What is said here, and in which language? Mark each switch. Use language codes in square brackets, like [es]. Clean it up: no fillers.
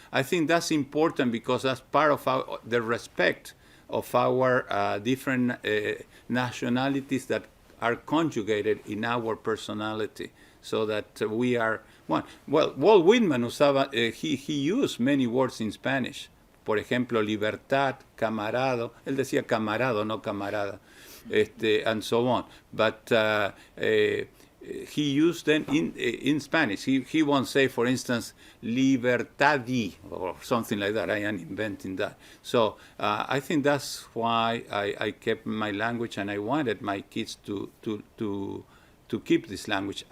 [en] I think that's important because that's part of the respect of our different nationalities that are conjugated in our personality, so that we are one. Well, Walt Whitman [es] usaba, [en] he used many words in Spanish. [es] Por ejemplo, libertad, camarado. Él decía camarado, no camarada. [en] And so on. But he used them in Spanish. He won't say, for instance, libertadi or something like that. I am inventing that. So I think that's why I kept my language, and I wanted my kids to keep this language.